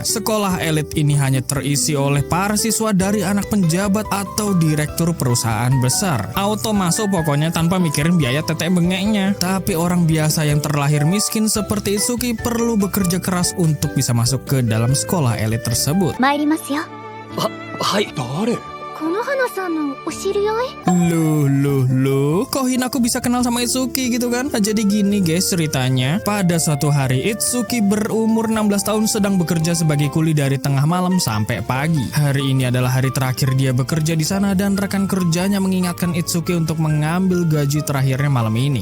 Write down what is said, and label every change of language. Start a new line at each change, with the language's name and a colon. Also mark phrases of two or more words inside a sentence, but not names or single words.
Indonesian: Sekolah elit ini hanya terisi oleh para siswa dari anak penjabat atau direktur perusahaan besar. Auto masuk pokoknya tanpa mikirin biaya tetek bengeknya. Tapi orang biasa yang terlahir miskin seperti Itsuki perlu bekerja keras untuk bisa masuk ke dalam sekolah elit tersebut.
Japanese: 参りますよ。はい。誰？この花さんのお知り合い？
Indonesian: Loh, kok Hinako bisa kenal sama Itsuki gitu kan? Nah, jadi gini guys ceritanya. Pada suatu hari Itsuki berumur 16 tahun sedang bekerja sebagai kuli dari tengah malam sampai pagi. Hari ini adalah hari terakhir dia bekerja di sana dan rekan kerjanya mengingatkan Itsuki untuk mengambil gaji terakhirnya malam ini.